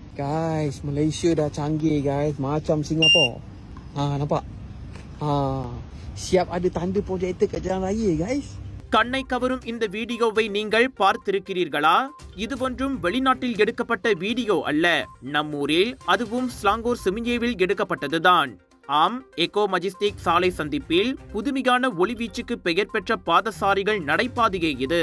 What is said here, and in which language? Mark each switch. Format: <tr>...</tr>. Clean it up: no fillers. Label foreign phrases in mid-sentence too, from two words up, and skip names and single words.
<ms>Guys, Malaysia dah canggih guys, macam Singapore. Nampak? Siap ada tanda projektor kat jalan raya guys.</ms> <ta>கண்ணை கவரும் இந்த வீடியோவை நீங்கள் பார்த்திருக்கிறீர்களா? இது ஒன்றும் வெளிநாட்டில் எடுக்கப்பட்ட வீடியோ அல்ல, நம்மூரில் அதுவும் ஸ்லாங்கூர் சிமிஞ்சேவில் எடுக்கப்பட்டதுதான். ஆம், எக்கோ மஜிஸ்டிக் சாலை சந்திப்பில் புதுமையான ஒளிவீச்சுக்கு பெயர் பெற்ற பாதசாரிகள் நடைபாதையே இது.</ta>